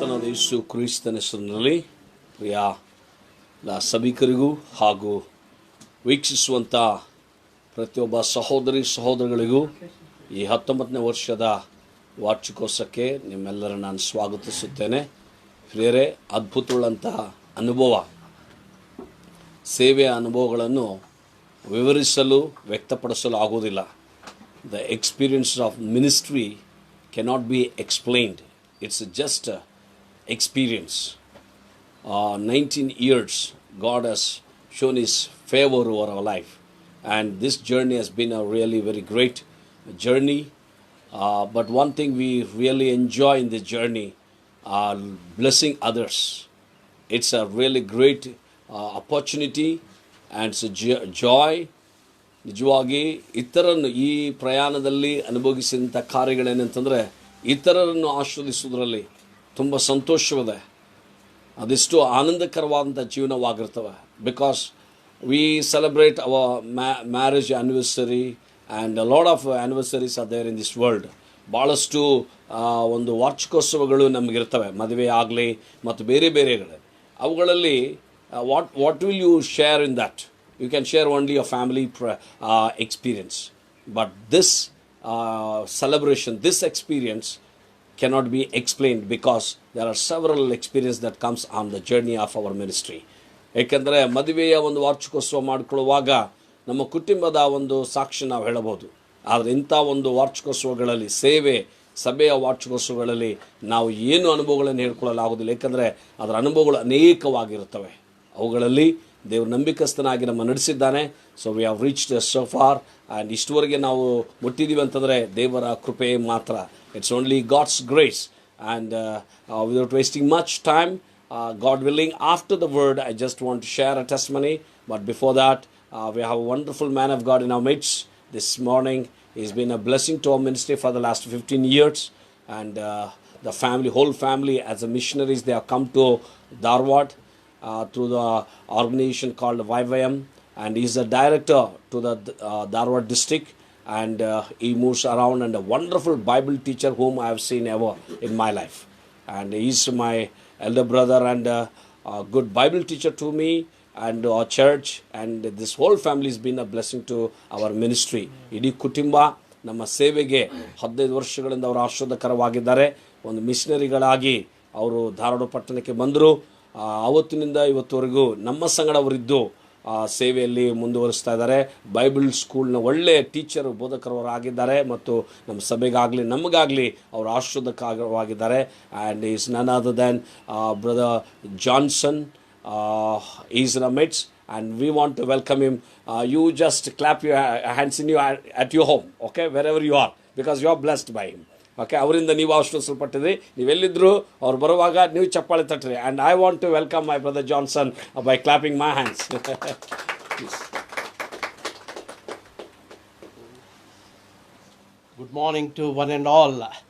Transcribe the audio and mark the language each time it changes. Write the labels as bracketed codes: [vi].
[kn] ಯೇಸು ಕ್ರಿಸ್ತನ ಹೆಸರಿನಲ್ಲಿ ಪ್ರಿಯ ಸಭಿಕರಿಗೂ ಹಾಗೂ ವೀಕ್ಷಿಸುವಂಥ ಪ್ರತಿಯೊಬ್ಬ ಸಹೋದರಿಗಳಿಗೂ ಈ 19ನೇ ವರ್ಷದ ವಾರ್ಷಿಕೋತ್ಸವಕ್ಕೆ ನಿಮ್ಮೆಲ್ಲರ ನಾನು ಸ್ವಾಗತಿಸುತ್ತೇನೆ. ಪ್ರಿಯರೇ, ಅದ್ಭುತವುಳ್ಳಂತಹ ಅನುಭವ, ಸೇವೆಯ ಅನುಭವಗಳನ್ನು ವಿವರಿಸಲು ವ್ಯಕ್ತಪಡಿಸಲು ಆಗೋದಿಲ್ಲ. [en] The experience of ministry cannot be explained. It's just a experience. 19 years God has shown His favor over our life, and this journey has been a really very great journey. But one thing we really enjoy in this journey are blessing others. It's a really great opportunity and it's a joy. [kn] ನಿಜವಾಗಿ ಇತರನ್ನು ಈ ಪ್ರಯಾಣದಲ್ಲಿ ಅನುಭವಿಸಿದಂಥ ಕಾರ್ಯಗಳೇನಂತಂದರೆ ಇತರರನ್ನು ಆಶೀರ್ವದಿಸೋದ್ರಲ್ಲಿ ತುಂಬ ಸಂತೋಷವಿದೆ. ಅದೆಷ್ಟು ಆನಂದಕರವಾದಂಥ ಜೀವನವಾಗಿರ್ತವೆ. [en] Because we celebrate our marriage anniversary and lot of anniversaries are there in this world. [kn] ಭಾಳಷ್ಟು ಒಂದು ವಾರ್ಷಿಕೋತ್ಸವಗಳು ನಮಗಿರ್ತವೆ, ಮದುವೆ ಆಗಲಿ ಮತ್ತು ಬೇರೆ ಬೇರೆಗಳು. ಅವುಗಳಲ್ಲಿ [en] What will you share in that? You can share only your family experience. But this celebration, this experience cannot be explained because there are several experiences that comes on the journey of our ministry. [kn] ಏಕೆಂದರೆ ಮದುವೆಯ ಒಂದು ವಾರ್ಷಿಕೋತ್ಸವ ಮಾಡಿಕೊಳ್ಳುವಾಗ ನಮ್ಮ ಕುಟುಂಬದ ಒಂದು ಸಾಕ್ಷಿ ನಾವು ಹೇಳಬಹುದು. ಆದರೆ ಇಂಥ ಒಂದು ವಾರ್ಷಿಕೋತ್ಸವಗಳಲ್ಲಿ, ಸಭೆಯ ವಾರ್ಷಿಕೋತ್ಸವಗಳಲ್ಲಿ ನಾವು ಏನು ಅನುಭವಗಳನ್ನು ಹೇಳ್ಕೊಳ್ಳಲಾಗೋದಿಲ್ಲ. ಏಕೆಂದರೆ ಅದರ ಅನುಭವಗಳು ಅನೇಕವಾಗಿರುತ್ತವೆ. ಅವುಗಳಲ್ಲಿ ದೇವರು ನಂಬಿಕಸ್ಥನಾಗಿ ನಮ್ಮ ನಡೆಸಿದ್ದಾನೆ. [en] so we have reached so far, [kn] and ಇಷ್ಟುವರೆಗೆ ನಾವು ಮುಟ್ಟಿದ್ದೀವಿ ಅಂತಂದರೆ ದೇವರ ಕೃಪೆ ಮಾತ್ರ. [en] It's only God's grace. And without wasting much time, God willing, after the word, I just want to share a testimony. But before that, we have a wonderful man of God in our midst this morning. He's been a blessing to our ministry for the last 15 years. And the whole family, as a missionaries, they have come to Dharwad through the organization called YWAM, and he's a director to the Dharwad district, and he moves around, and a wonderful Bible teacher whom I have seen ever in my life. And he's my elder brother and a good Bible teacher to me and our church, and this whole family has been a blessing to our ministry. [kn] ಇಡೀ ಕುಟುಂಬ ನಮ್ಮ ಸೇವೆಗೆ 15 ವರ್ಷಗಳಿಂದ ಅವರು ಆಶೀರ್ವಾದಕರವಾಗಿದ್ದಾರೆ. ಒಂದು ಮಿಷನರಿಗಳಾಗಿ ಅವರು ಧಾರವಾಡ ಪಟ್ಟಣಕ್ಕೆ ಬಂದರು. ಆವತ್ತಿನಿಂದ ಇವತ್ತುವರೆಗೂ ನಮ್ಮ ಸಂಗಡವರಿದ್ದು ಸೇವೆಯಲ್ಲಿ ಮುಂದುವರಿಸ್ತಾ ಇದ್ದಾರೆ. ಬೈಬಲ್ ಸ್ಕೂಲ್ನ ಒಳ್ಳೆ ಟೀಚರು, ಬೋಧಕರವರಾಗಿದ್ದಾರೆ ಮತ್ತು ನಮ್ಮ ಸಭೆಗಾಗಲಿ ನಮಗಾಗಲಿ ಅವರು ಆಶೀರ್ವಾದಕವಾಗಿದ್ದಾರೆ. [en] And is none other than brother Johnson. Is in a midst and we want to welcome him. You just clap your hands in at your home, okay, wherever you are, because you are blessed by him. [kn] Okay, ಅವರಿಂದ ನೀವು ಆಶೀರ್ವದಿಸಲ್ಪಟ್ಟಿದ್ರಿ. ನೀವೆಲ್ಲಿದ್ದರೂ ಅವ್ರು ಬರುವಾಗ ನೀವು ಚಪ್ಪಾಳೆ ತಟ್ಟಿರಿ. [en] And I want to welcome my brother Johnson by clapping my hands. Good morning to one and all.